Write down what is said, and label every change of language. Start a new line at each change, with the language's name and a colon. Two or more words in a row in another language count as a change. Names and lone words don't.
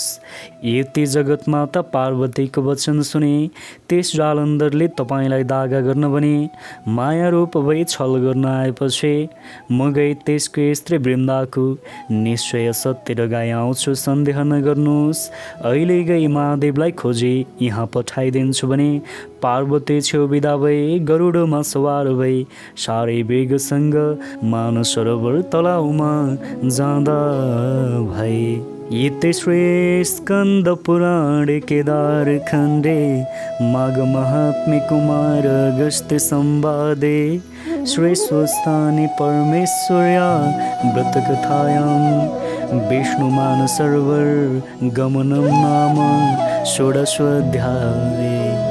Nepali: यति जगतमाता पार्वतीको वचन सुने त्यस जालन्धरले तपाईँलाई दागा गर्न भने माया रूप भई छल गर्न आएपछि म गई त्यसको स्त्री वृन्दाको निश्चय सत्य गाई आउँछु, सन्देह नगर्नुहोस्। अहिले गई महादेवलाई खोजी यहाँ पठाइदिन्छु भने पार्वती छेउ बिदा भई गरुडमा सवार भई साह्रै वेगसँग मानसरोवर तलाउमा जाँदा भई।
Sanskrit: इति श्री स्कन्द पुराणे केदार खण्डे माघ महात्म्ये कुमार अगस्त्य संवादे श्री स्वस्थानि परमेश्वर्या व्रतकथायां विष्णुमानसरोवर गमनं नाम षोडशोऽध्याये।